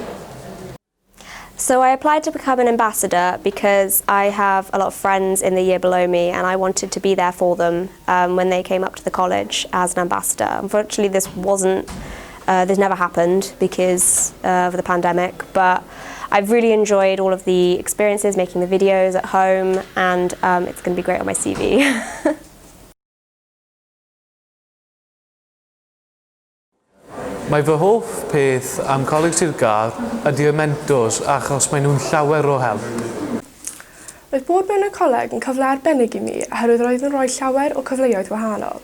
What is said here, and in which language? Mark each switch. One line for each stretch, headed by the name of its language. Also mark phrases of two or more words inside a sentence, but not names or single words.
English: So I applied to become an ambassador because I have a lot of friends in the year below me and I wanted to be there for them when they came up to the college as an ambassador. Unfortunately, this never happened because of the pandemic, but I've really enjoyed all of the experiences, making the videos at home, and it's going to be great on my CV.
Welsh: Mae fy hoff peth am Coleg Sir Gâr ydy'r mentors achos maen nhw'n llawer o help. Roedd bod mewn y coleg yn cyfle arbennig i mi oherwydd roedd yn rhoi llawer o cyfleoedd wahanol.